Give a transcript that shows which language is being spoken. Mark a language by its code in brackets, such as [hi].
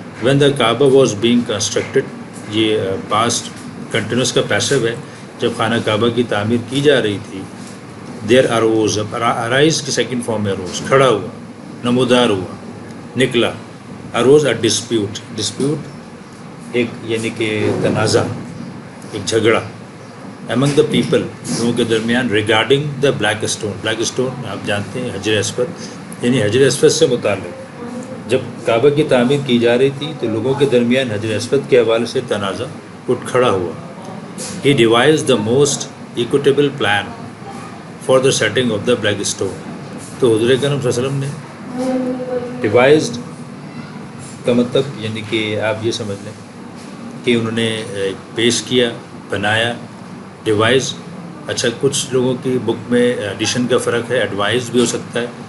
[en] when the Kaaba was being constructed, [ur] یہ past continuous کا passive ہے, جب خانہ کعبہ کی تعمیر کی جا رہی تھی. [en] there arose, [ur] ارائز کی سیکنڈ فارم میں اروز, کھڑا ہوا, نمودار ہوا, نکلا. [en] arose a dispute, [ur] ڈسپیوٹ ایک یعنی کہ تنازع, ایک جھگڑا. [en] among the people, [ur] لوگوں کے درمیان. [en] regarding the black stone, [ur] black stone آپ جانتے ہیں حجر اسود, یعنی حجر اسود سے متعلق. جب کعبہ کی تعمیر کی جا رہی تھی تو لوگوں کے درمیان حجر اسود کے حوالے سے تنازع اٹھ کھڑا ہوا. [en] He devise the most equitable plan for the setting of the black stone. [ur] تو حضور کرم صلی اللہ علیہ وسلم نے ڈیوائزڈ کا مطلب یعنی کہ آپ یہ سمجھ لیں کہ انہوں نے پیش کیا, بنایا. ڈیوائز, اچھا کچھ لوگوں کی بک میں ایڈیشن کا فرق ہے, ایڈوائز بھی ہو سکتا ہے.